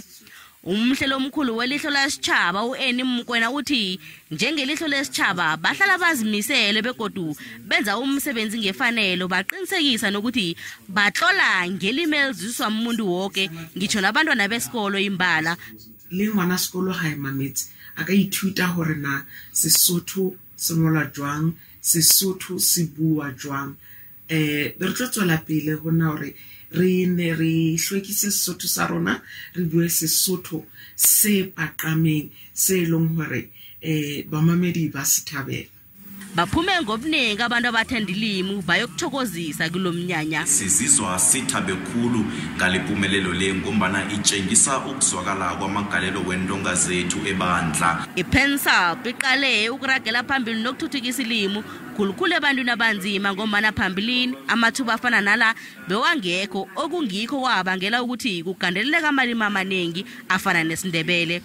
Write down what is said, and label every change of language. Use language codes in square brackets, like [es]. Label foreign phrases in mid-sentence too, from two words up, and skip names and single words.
[nr] Umhlelo omkhulu welihlo lasitjhaba uEni Mkwena uthi njengelihlo lesitjhaba bahlala bazimisele begodu benza umsebenzi ngefanelo baqinisekisa nokuthi batlola ngelimi elizwiswa umuntu wonke ngitsho nabantwana besikolo imbala. [st] Le ngwana sekolo ha emametse aka ithuta hore na Sesotho se ngola jwang, Sesotho se bua jwang. Re tlo tswela pele hona hore re ne re hlwekise Sesotho sa rona re bue Sesotho se paqameng se long hore bamamedi ba sithabela. [nr] Baphume ngobunengi abantu abathanda ilimi bayokuthokozisa kulomnyanya. Sizizwa sithabe khulu ngalempumelelo le ngombana itshengisa ukuzwakala kwamagalelo wendonga zethu ebandla. IPensa biqale ukuragela phambili nokuthuthukisa ilimi khulukhulu ebantwini abanzima ngombana phambilini amathuba afana nala bewangekho okungikho kwabangela ukuthi kugandeleleka amalimi amanengi afana nesindebele.